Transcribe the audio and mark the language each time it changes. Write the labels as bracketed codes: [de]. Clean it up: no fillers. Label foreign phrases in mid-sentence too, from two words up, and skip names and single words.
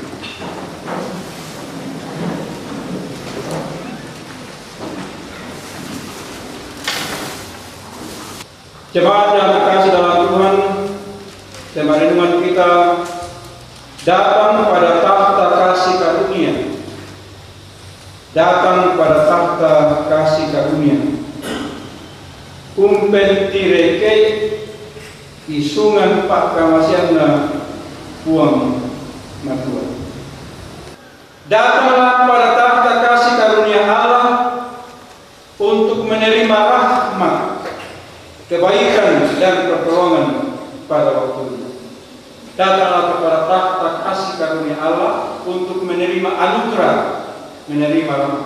[id] Jemaat yang terkasih dalam Tuhan, tema renungan kita datang pada tahta kasih karunia. Datang pada tahta kasih karunia. [sda] Kumpen tireke isungan pak kamasiana puang matua. [id] Datanglah pada tahta kasih karunia Allah untuk menerima rahmat, kebaikan dan pertolongan pada waktunya. Datanglah kepada tahta kasih karunia Allah untuk menerima anugerah, menerima rahmat.